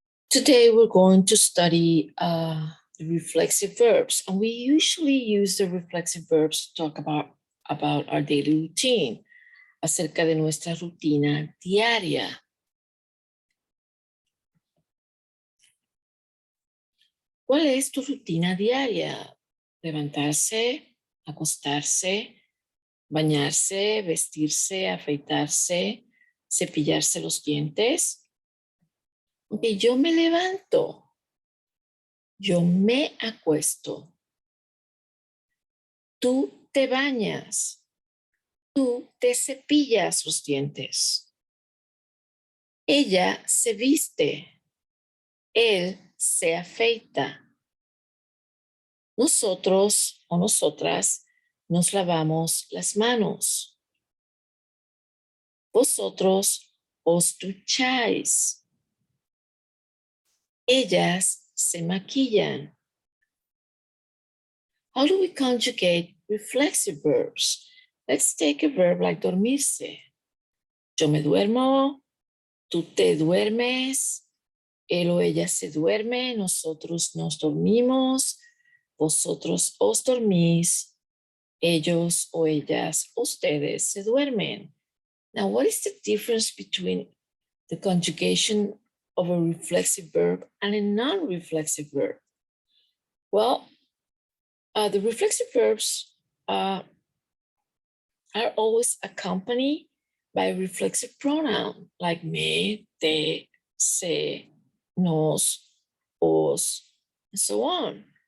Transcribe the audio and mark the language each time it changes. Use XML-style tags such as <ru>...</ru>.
<en>Today we're going to study the reflexive verbs, and we usually use the reflexive verbs to talk about our daily routine,</en> <es>acerca de nuestra rutina diaria. ¿Cuál es tu rutina diaria? Levantarse, acostarse, bañarse, vestirse, afeitarse, cepillarse los dientes. Ok, yo me levanto, yo me acuesto, tú te bañas, tú te cepillas los dientes, ella se viste, él se afeita. Nosotros o nosotras nos lavamos las manos. Vosotros os ducháis. Ellas se maquillan.</es> <en>How do we conjugate reflexive verbs? Let's take a verb like dormirse.</en> <es>Yo me duermo, tú te duermes, él o ella se duerme, nosotros nos dormimos, vosotros os dormís, ellos o ellas, ustedes se duermen.</es> <en>Now, what is the difference between the conjugation of a reflexive verb and a non-reflexive verb? Well, the reflexive verbs are always accompanied by a reflexive pronoun like me, te, se, nos, os, and so on.</en>